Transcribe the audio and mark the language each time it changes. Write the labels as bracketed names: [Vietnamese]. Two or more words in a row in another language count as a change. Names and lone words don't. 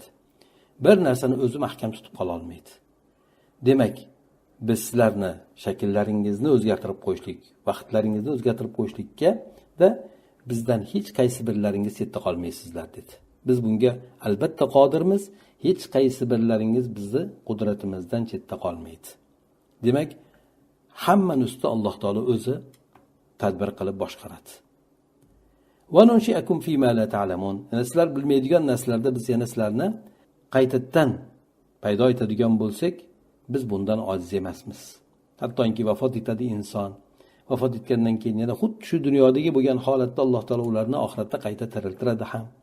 [Uzbek] Bir narsani o'zi mahkam tutib qola olmaydi. Demak, biz sizlarni shakllaringizni o'zgartirib qo'yishlik, vaqtlaringizni o'zgartirib qo'yishlikka da bizdan hech qaysi birlaringiz chetda qolmaysizlar dedi. Biz bunga albatta qodirmiz, hech qaysi birlaringiz bizni qudratimizdan chetda qolmaydi. Demak, hammani ustida Alloh taolo o'zi tadbir qilib boshqaradi. [Arabic] وننشئكم فيما لا تعلمون. [Uzbek] Sizlar bilmaydigan narsalarda biz yana sizlarni qaytadan paydo etadigan bo'lsak, biz bundan ojiz emasmiz. Hattoki vafot etadi inson. Vafot etgandan keyin yana xuddi shu dunyodagi bo'lgan holatda Alloh taolo ularni oxiratda qayta tiriltiradi ham.